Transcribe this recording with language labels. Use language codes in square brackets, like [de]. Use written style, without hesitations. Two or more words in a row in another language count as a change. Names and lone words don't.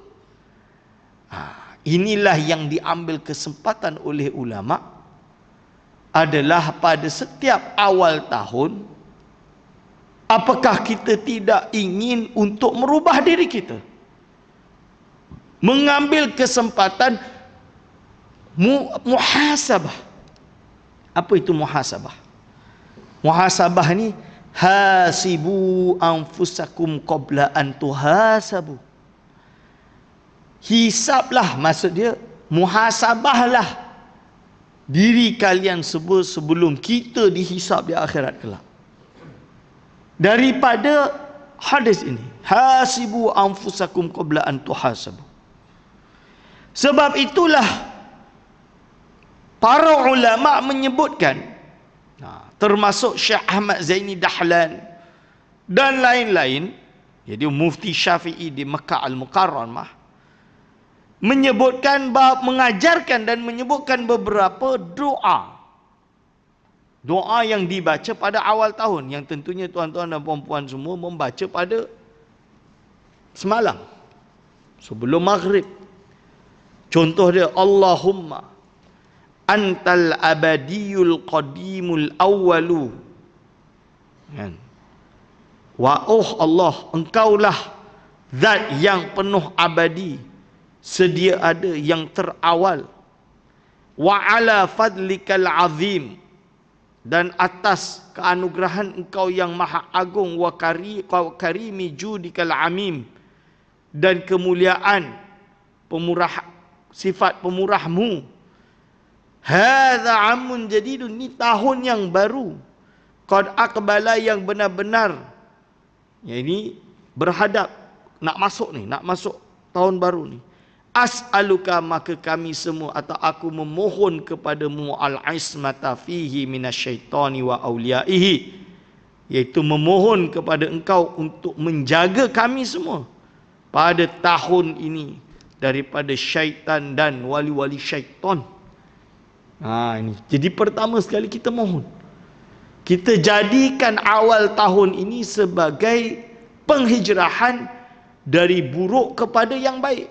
[ms] Inilah yang diambil kesempatan oleh ulama, adalah pada setiap awal tahun, apakah kita tidak ingin untuk merubah diri kita, mengambil kesempatan muhasabah. Apa itu muhasabah? Muhasabah ni, [ar] حاسبوا أنفسكم قبل أن تحاسبوا. [ms] Hisablah, maksud dia muhasabahlah diri kalian sebelum kita dihisab di akhirat kelak. Daripada hadis ini, [ar] حاسبوا أنفسكم قبل أن تحاسبوا. [ms] Sebab itulah para ulama menyebutkan, termasuk Syekh Ahmad Zaini Dahlan dan lain-lain, jadi Mufti Syafi'i di Mekah Al-Mukarramah, menyebutkan, mengajarkan dan menyebutkan beberapa doa. Doa yang dibaca pada awal tahun, yang tentunya tuan-tuan dan puan-puan semua membaca pada semalam sebelum maghrib. Contoh dia, [ar] اللهم أنت الأبدي القديم الأول. [ms] Kan? [ar] والله, [ms] engkaulah zat yang penuh abadi, sedia ada, yang terawal. [ar] وعلى فضلك العظيم, [ms] dan atas keanugerahan engkau yang maha agung. [ar] وكريم جودك العميم, [ms] dan kemuliaan pemurah, sifat pemurahmu. [ar] هذا عام جديد, [ms] ni tahun yang baru. [ar] قد أقبل, [ms] yang benar-benar, ya ini berhadap, nak masuk tahun baru ni. As'aluka, maka kami semua atau aku memohon kepadamu, [ar] العصمة فيه من الشيطان وأوليائه, [ms] iaitu memohon kepada engkau untuk menjaga kami semua pada tahun ini daripada syaitan dan wali-wali syaitan. Ini. Jadi pertama sekali kita mohon, kita jadikan awal tahun ini sebagai penghijrahan dari buruk kepada yang baik.